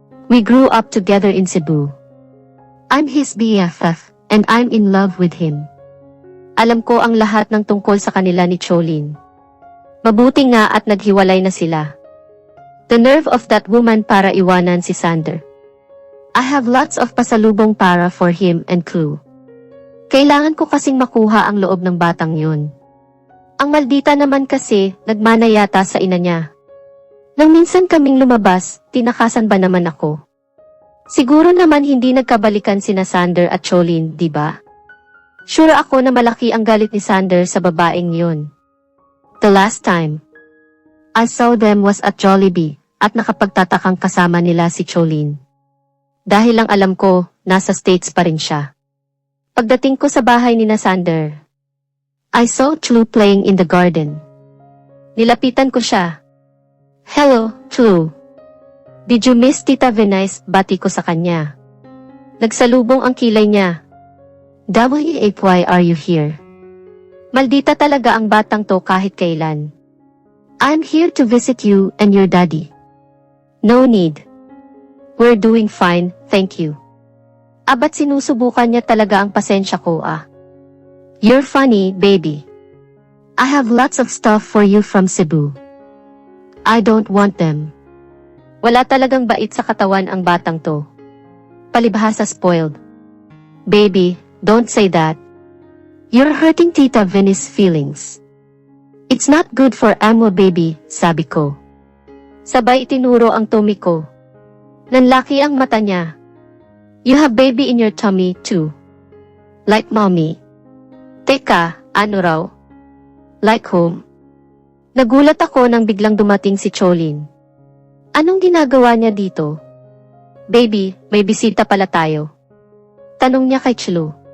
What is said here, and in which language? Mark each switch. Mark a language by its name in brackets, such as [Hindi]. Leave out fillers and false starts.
[English] We grew up together in Cebu. I'm his BFF, and I'm in love with him. [Filipino] Alam ko ang lahat ng tungkol sa kanila ni Cholin. Mabuti nga at naghiwalay na sila. [English] The nerve of that woman [Filipino] para iwanan si Sander. [English] I have lots of pasalubong para for him and crew. [Filipino] Kailangan ko kasing makuha ang loob ng batang yun. Ang maldita naman kasi, nagmana yata sa ina niya. Nang minsan kaming lumabas, tinakasan ba naman ako? Siguro naman hindi nagkabalikan sina Sander at Cholin, di ba? Sure ako na malaki ang galit ni Sander sa babaeng yun. [English] The last time I saw them was at Jollibee, [Filipino] at nakapagtatakang kasama nila si Cholin. Dahil lang alam ko, nasa States pa rin siya. Pagdating ko sa bahay ni na Sander, [English] I saw Chlu playing in the garden. [Filipino] Nilapitan ko siya. [English] Hello, Chlu. Did you miss Tita Venice? [Filipino] Bati ko sa kanya. Nagsalubong ang kilay niya. [English] Why are you here? [Filipino] Maldita talaga ang batang to kahit kailan. [English] I'm here to visit you and your daddy. No need. We're doing fine, thank you. [Filipino] Abat sinusubukan niya talaga ang pasensya ko [English] You're funny, baby. I have lots of stuff for you from Cebu. I don't want them. [Filipino] Wala talagang bait sa katawan ang batang to. Palibhasa spoiled. [English] Baby, don't say that. You're hurting Tita Venice's feelings. It's not good for Amwa baby, [Filipino] sabi ko. Sabay itinuro ang tummy ko. Nanlaki ang mata niya. [English] You have baby in your tummy too. Like mommy. [Filipino] Teka, ano raw? [English] Like whom? [Filipino] Nagulat ako nang biglang dumating si Cholin. Anong ginagawa niya dito? Baby, may bisita pala tayo. Tanong niya kay Chlu.